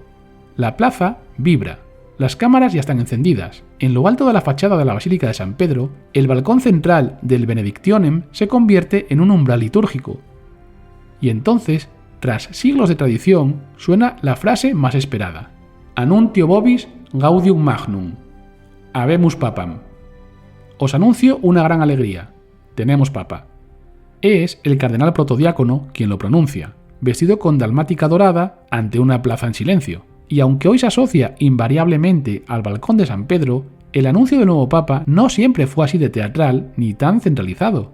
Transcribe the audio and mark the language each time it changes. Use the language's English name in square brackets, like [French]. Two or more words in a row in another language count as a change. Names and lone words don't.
[Spanish] La plaza vibra. Las cámaras ya están encendidas. En lo alto de la fachada de la Basílica de San Pedro, el balcón central del Benedictionem se convierte en un umbral litúrgico. Y entonces, tras siglos de tradición, suena la frase más esperada: [Latin] Annuntio vobis gaudium magnum. Habemus papam. [Spanish] Os anuncio una gran alegría. Tenemos papa. Es el cardenal protodiácono quien lo pronuncia, vestido con dalmática dorada ante una plaza en silencio. Y aunque hoy se asocia invariablemente al balcón de San Pedro, el anuncio del nuevo papa no siempre fue así de teatral ni tan centralizado.